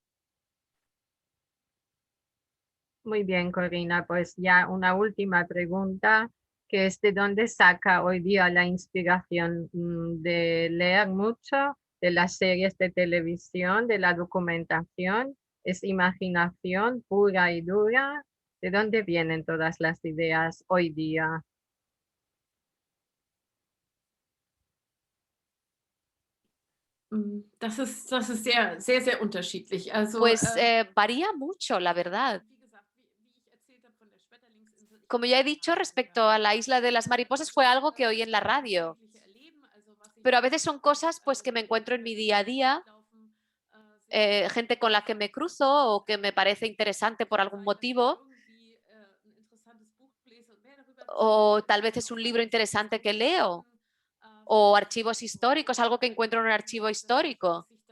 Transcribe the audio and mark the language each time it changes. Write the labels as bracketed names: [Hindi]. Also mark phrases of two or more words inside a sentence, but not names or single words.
[Spanish] Muy bien, Corina, pues ya una última pregunta, que es de dónde saca hoy día la inspiración de leer mucho, de las series de televisión, de la documentación. ¿Es imaginación pura y dura? ¿De dónde vienen todas las ideas hoy día? [German] Das ist sehr, sehr, sehr unterschiedlich. Also [Spanish] Pues varía mucho, la verdad. Como ya he dicho, respecto a la isla de las mariposas fue algo que oí en la radio, pero a veces son cosas pues que me encuentro en mi día a día, gente con la que me cruzo o que me parece interesante por algún motivo, o tal vez es un libro interesante que leo, o archivos históricos, algo que encuentro en un archivo histórico.